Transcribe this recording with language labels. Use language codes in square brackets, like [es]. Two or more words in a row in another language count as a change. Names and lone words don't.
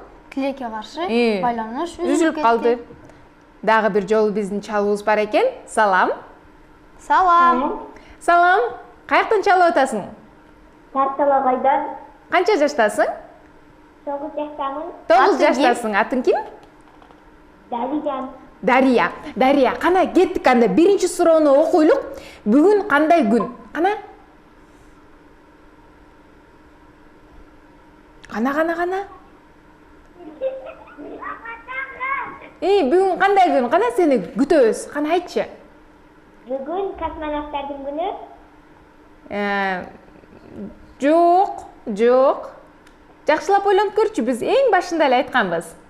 [ky] Тилекке каршы байланыш үзүлүп калды. Дагы бир жолу биздин чалуубуз бар экен. Салам. Салам. Каяктан чалып атасың? Тарталагайдан. Канча жаштасың? 9 жаштамын. 9 жаштасың. Атың ким? Дариян. Дария. Дария, қана кеттік анда. Биринчи суроону окуйлук. Бүгүн кандай күн? Қана? Қана. Бүгүн кандай күн? Қана сени күтөбүз. Қана айтчы. Бүгүн космонавттардын күнү. Жок. Жакшылап ойлонуп көрчү, биз эң башында эле айтканбыз.